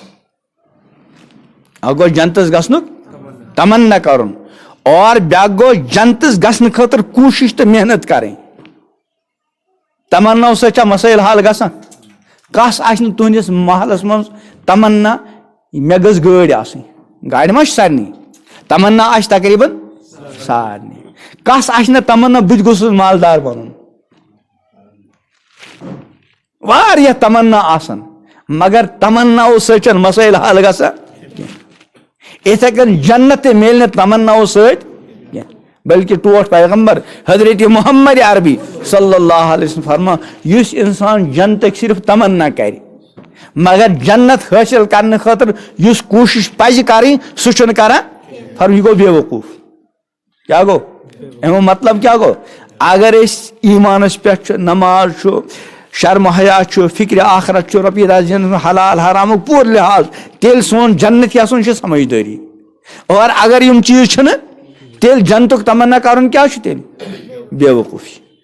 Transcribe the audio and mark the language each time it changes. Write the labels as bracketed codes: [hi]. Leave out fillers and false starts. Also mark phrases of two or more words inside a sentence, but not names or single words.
[ks] اکھ گوٚو جنتس گژھنُک تمنا کرُن اور بیاکھ گوٚو جنتس گژھنہٕ خٲطرٕ کوٗشش تہٕ محنت کرٕنۍ تمنا سۭتۍ چھا مسٲیل حل گژھان کس آسہِ نہٕ تُہنٛدِس محلس منٛز تمنا مےٚ گٔژھ گٲڑۍ آسٕنۍ گاڑِ ما چھِ سارنٕے تمنا آسہِ تقریٖباً سارنٕے کس آسہِ نہٕ تمنا بہٕ تہِ گوٚژھُس مالدار بنُن واریاہ تمنا آسان مگر تمناو سۭتۍ چھنہٕ مسٲیل حل گژھان کینٛہہ یِتھے کٔنۍ جنت تہِ میلہِ نہٕ تمناو سۭتۍ کینٛہہ بلکہ ٹوٹھ پیغمبر حضرت محمد عربی [ar] صلی اللہ علیہ وسلم [ks] فرما یُس انسان جنتٕکۍ صرف تمنا کرِ مگر جنت حٲصِل کرنہٕ خٲطرٕ یُس کوٗشش پزِ کرٕنۍ سُہ چھُنہٕ کران فرما یہِ گوٚو بے وقوٗف کیاہ گوٚو امیُک مطلب کیاہ گوٚو اگر أسۍ ایٖمانس پٮ۪ٹھ چھُ نماز چھُ شرم حیا چھُ فکرِ آخرت چھُ رۄپیہِ دہ زینُن حلال حرامُک پوٗرٕ لحاظ تیٚلہِ سون جنت یژھُن چھُ سمجھدٲری اور اگر یِم چیٖز چھِنہٕ تیٚلہِ جنتُک تمنا کرُن کیاہ چھُ تیٚلہِ بے وقوٗفی